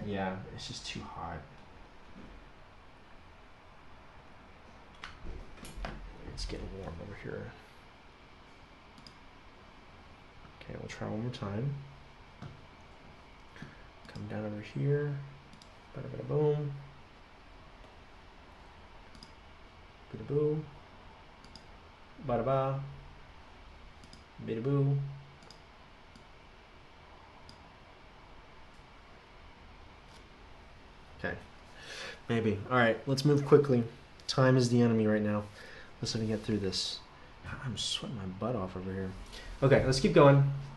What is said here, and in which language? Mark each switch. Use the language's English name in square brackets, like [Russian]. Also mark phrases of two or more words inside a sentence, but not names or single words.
[English] Yeah, it's just too hot. It's getting warm over here. Okay, we'll try one more time. Come down over here. Bada bada boom. Bada boo. Bada ba. Bada boo. Okay. Maybe. Alright, let's move quickly. Time is the enemy right now. Let's see if we can get through this. I'm sweating my butt off over here. Okay, let's keep going.